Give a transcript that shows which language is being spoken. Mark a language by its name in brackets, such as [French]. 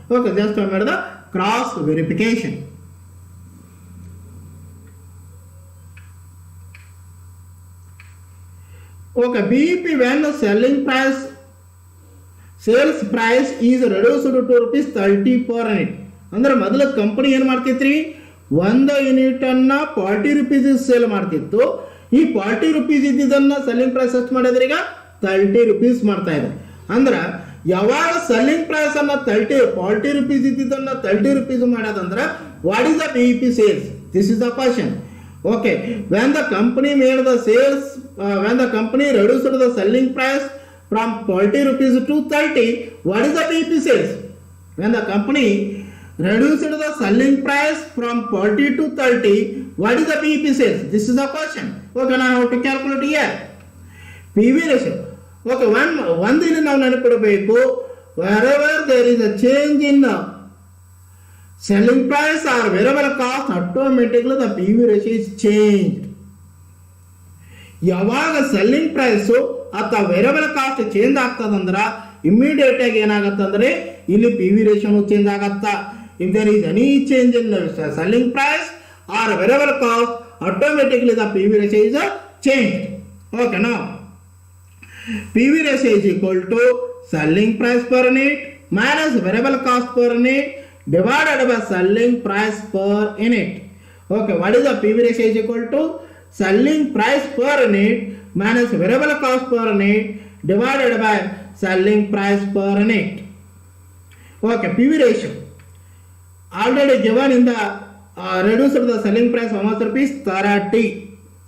[English] Okay, just I made the cross verification. Okay, BEP when the selling price, sales price is reduced to rupees 30 per unit. [Kannada] ಅಂದ್ರೆ ಮೊದಲ company ಏನು ಮಾಡ್ತಿತ್ರಿ, ಒಂದು unit ಅನ್ನ 40 rupees sale ಮಾಡ್ತಿತ್ತು. ಈ 40 rupees ಇದ್ದಿದ್ದನ್ನ selling price ಎಷ್ಟು ಮಾಡಿದ್ರೆ ಈಗ 30 rupees ಮಾಡ್ತಾ ಇದೆ. ಅಂದ್ರೆ ಯಾವಾಗ ಸೆಲ್ಲಿಂಗ್ ಪ್ರೈಸ್ ಅನ್ನ 40 rupees ಇದ್ದಿದ್ದನ್ನ 30 rupees ಮಾಡೋದಂದ್ರೆ [English] What is the BEP sales? This is the question. Okay, when the company made the sales, when the company reduced the selling price from 40 rupees to 30, what is the BEP sales? When the company reduced the selling price from 40 to 30, what is the BEP sales? This is the question. Okay, now I have to calculate here. PV ratio. Okay, one thing [Kannada] ನಾವು ನೆನಪಿಡಬೇಕು, [English] wherever there is a change in selling price or variable cost, automatically the PV ratio is changed. [Kannada] ಯಾವಾಗ selling price ಅಥವಾ variable cost change ಆಗ್ತದಂದ್ರೆ immediate ಆಗಿ ಏನಾಗತ್ತಂದ್ರೆ ಇಲ್ಲಿ P V ರೇಷಿಯೋನು change ಆಗತ್ತ. [English] If there is any change in selling price or variable cost, automatically the P V ratio is change. Okay, now P V ratio is equal to selling price per unit minus variable cost per unit divided by selling price per unit. Okay, what is the PV ratio is equal to selling price per unit minus variable cost per unit divided by selling price per unit. Okay, PV ratio already given in the reduced the selling price how much rupees 30.